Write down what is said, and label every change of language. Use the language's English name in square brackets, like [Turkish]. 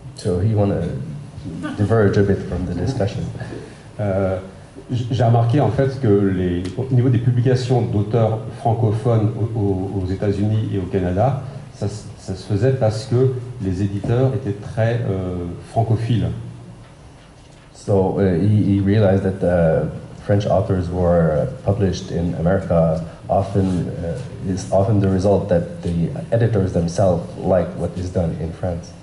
[English] So you want to diverge a bit from the discussion. [French] J'ai remarqué en fait que au niveau des publications d'auteurs francophones aux États-Unis et au Canada, ça se faisait parce que les éditeurs étaient très francophiles. [English] So he realized that the French authors were published in America is often the result that the editors themselves like what is done in France.